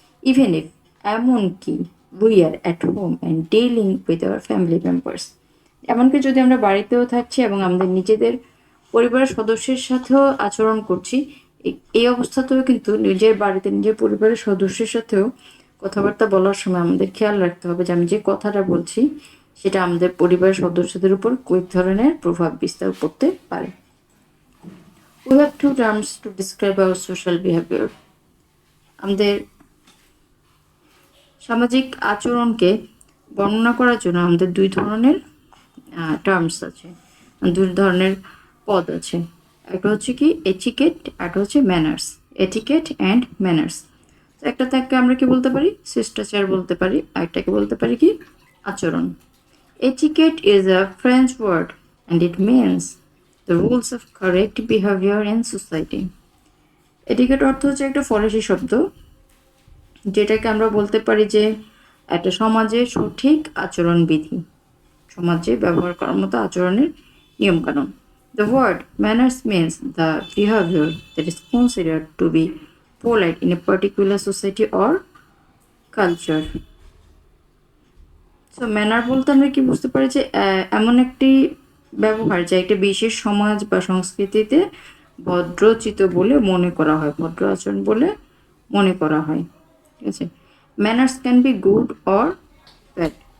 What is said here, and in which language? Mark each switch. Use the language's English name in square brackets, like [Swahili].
[English] even if, [Bangla] এমনকি [English] we are at home and dealing with our family members, [Bangla] এমনকি যদি আমরা বাড়িতেও থাকছি এবং আমাদের নিজেদের পরিবারের সদস্যের সাথেও আচরণ করছি, এই অবস্থাতেও কিন্তু নিজের বাড়িতে নিজের পরিবারের সদস্যের সাথেও কথাবার্তা বলার সময় আমাদের খেয়াল রাখতে হবে যে আমি যে কথাটা বলছি সেটা আমাদের পরিবারের সদস্যদের উপর কী ধরনের প্রভাব বিস্তার করতে পারে। [English] We have two terms to describe our social behavior. [Bangla] আমাদের সামাজিক আচরণকে বর্ণনা করার জন্য আমাদের দুই ধরনের টার্মস আছে, দুই ধরনের পদ আছে। একটা হচ্ছে কি এটিকেট, একটা হচ্ছে ম্যানার্স। Etiquette and manners. একটা থেকে আমরা কি বলতে পারি, শিষ্টাচার বলতে পারি, আরেকটাকে বলতে পারি কি আচরণ। [English] Etiquette is a French word and it means the rules of correct behaviour in society. [Bangla] Etiquette অর্থ হচ্ছে একটা ফরাসি শব্দ, যেটাকে আমরা বলতে পারি যে একটা সমাজে সঠিক আচরণবিধি, সমাজে ব্যবহার করার মতো আচরণের নিয়মকানুন। [English] The word manners means the behavior that is considered to be polite in a particular society or culture. [Bangla] So manner বলতে আমরা কি বুঝতে পারি যে এমন একটি ব্যবহার যা একটা বিশেষ সমাজ বা সংস্কৃতিতে ভদ্রোচিত বলে মনে করা হয়, ভদ্র আচরণ বলে মনে করা হয়। ঠিক আছে, [English] Manners can be good or bad.